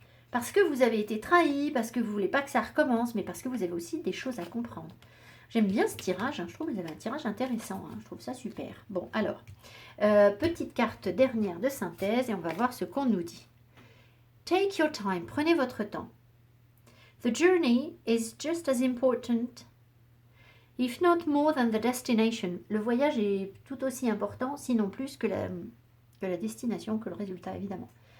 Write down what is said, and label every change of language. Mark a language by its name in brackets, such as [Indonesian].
[French] Parce que vous avez été trahi, parce que vous ne voulez pas que ça recommence, mais parce que vous avez aussi des choses à comprendre. J'aime bien ce tirage, hein, je trouve que vous avez un tirage intéressant, hein, je trouve ça super. Bon, alors, petite carte dernière de synthèse et on va voir ce qu'on nous dit. [English] Take your time, [French] prenez votre temps. [English] The journey is just as important, if not more than the destination. [French] Le voyage est tout aussi important, sinon plus que la destination, que le résultat évidemment.